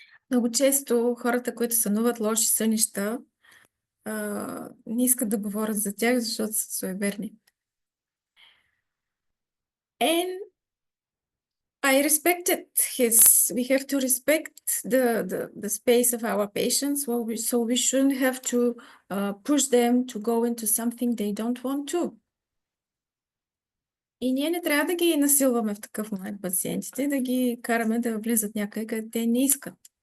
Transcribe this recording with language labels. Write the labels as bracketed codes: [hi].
[bg] Много често хората, които сънуват лоши сънища, не искат да говорят за тях, защото са суеверни. [en] And I respected we have to respect the space of our patients, so we shouldn't have to push them to go into something they don't want to. [bg] И ние не трябва да ги насилваме в такъв момент пациентите, да ги караме да влизат някъде, където те не искат.